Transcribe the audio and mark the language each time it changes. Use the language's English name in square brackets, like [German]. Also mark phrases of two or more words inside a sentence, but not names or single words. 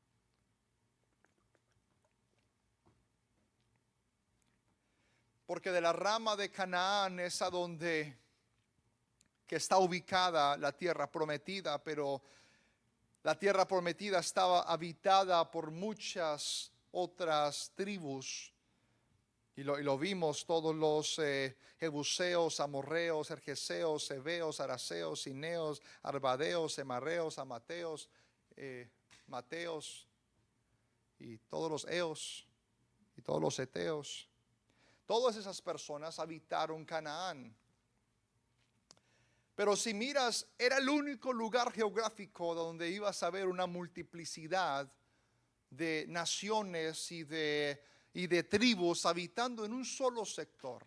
[Spanish] Porque de la rama de Canaán es a donde que está ubicada la tierra prometida, pero la tierra prometida estaba habitada por muchas otras tribus. Y lo vimos, todos los jebuseos, amorreos, gergeseos, heveos, araceos, cineos, arbadeos, emarreos, amateos, mateos, y todos los eos, y todos los eteos. Todas esas personas habitaron Canaán. Pero si miras, era el único lugar geográfico donde ibas a ver una multiplicidad de naciones y de tribus habitando en un solo sector.